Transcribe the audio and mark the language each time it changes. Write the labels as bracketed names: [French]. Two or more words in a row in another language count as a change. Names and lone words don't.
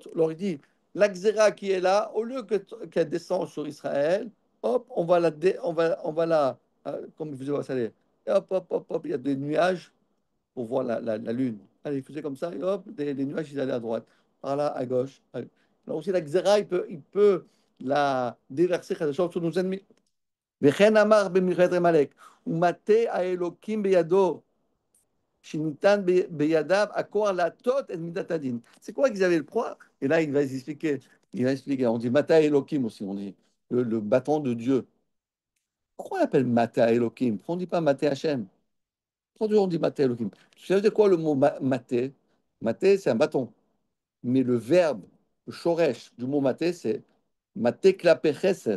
[French] Alors il dit, la Xéra qui est là, au lieu qu'elle descende sur Israël, hop, on va la, comme vous voyez ça, hop, hop, hop, hop, il y a des nuages pour voir la lune. Allez, il faisait comme ça, et hop, les nuages, ils allaient à droite, par là, à gauche. Alors aussi, la Xéra, il peut la déverser sur nos ennemis. [Hebrew] וכן אמר במלחמת עמלק, ומטה האלוקים בידו, שניתן בידיו הכוח להטות את מידת הדין. [French] C'est quoi qu'ils avaient le poids? Et là, il va expliquer, on dit [Hebrew] מטה אלוהים [French] aussi, on dit le bâton de Dieu. Pourquoi on appelle [Hebrew] מטה אלוהים? [French] Pourquoi on ne dit pas [Hebrew] מטה השם? [French] Pourquoi on dit [Hebrew] מטה אלוהים? [French] Tu sais de quoi le mot maté? Maté, c'est un bâton. Mais le verbe, le shoresh du mot maté, c'est [Hebrew] מטה כלפי חסד.